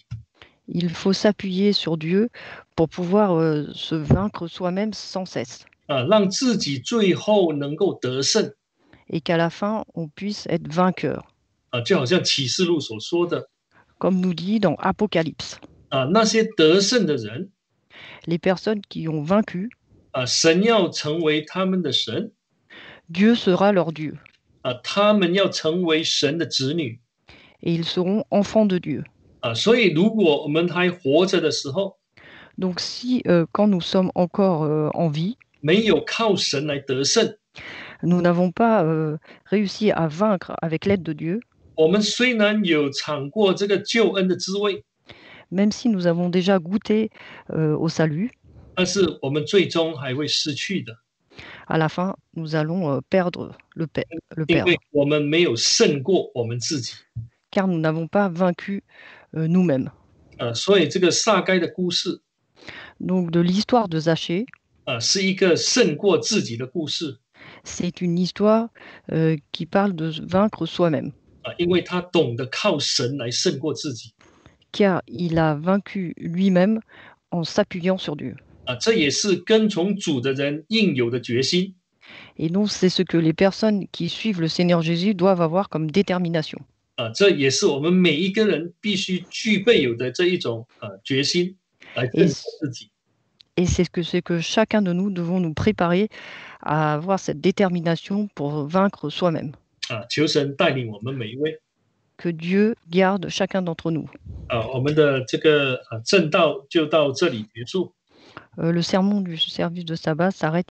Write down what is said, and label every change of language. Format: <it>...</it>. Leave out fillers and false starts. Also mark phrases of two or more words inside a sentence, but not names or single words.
<fr>il faut s'appuyer sur Dieu pour pouvoir se vaincre soi-même sans cesse.</fr> <zh>让自己最后能够得胜。</zh> <fr>Et qu'à la fin, on puisse être vainqueur.</fr> <zh>就好像启示录所说的，</zh> <fr>Comme nous dit dans Apocalypse,</fr> <zh>那些得胜的人，</zh> <fr>les personnes qui ont vaincu,</fr> <zh>神要成为他们的神，</zh> <fr>Dieu sera leur Dieu.</fr> <zh>他们要成为神的子女。</zh> <fr>Et ils seront enfants de Dieu.</fr> <zh>所以如果我们还活着的时候，</zh> <fr>Donc si quand nous sommes encore en vie,</fr> <zh>没有靠神来得胜，</zh> <fr>nous n'avons pas réussi à vaincre avec l'aide de Dieu,</fr> <zh>我们虽然有尝过这个救恩的滋味，</zh> <fr>même si nous avons déjà goûté au salut,</fr> <zh>但是我们最终还会失去的，</zh> <fr>à la fin, nous allons perdre le</fr> <zh>因</zh> <fr>perdre,</fr> <zh>为我们没有胜过我们自己。</zh> <fr>car nous n'avons pas vaincu nous-mêmes.</fr> <zh>所以这个撒该的故事，</zh> <fr>Donc de l'histoire de Zachée,</fr> <zh>是一个胜过自己的故事，</zh> <fr>c'est une histoire qui parle de vaincre soi-même,</fr> <zh>因为他懂得靠神来胜过自己。</zh> <fr>car il a vaincu lui-même en s'appuyant sur Dieu.</fr> <zh>这也是跟从主的人应有的决心。</zh> <fr>Et donc c'est ce que les personnes qui suivent le Seigneur Jésus doivent avoir comme détermination.</fr> <zh>这也是我们每一个人必须具备有的这一种决心来胜过自己。</zh> <fr>Et c'est que chacun de nous devons nous préparer à avoir cette détermination pour vaincre soi-même.</fr> <zh>求神带领我们每一位。</zh> <fr>Que Dieu garde chacun d'entre nous.</fr> <zh>我们的这个正道就到这里结束。</zh> <fr>Le sermon du service de sabbat s'arrête</fr>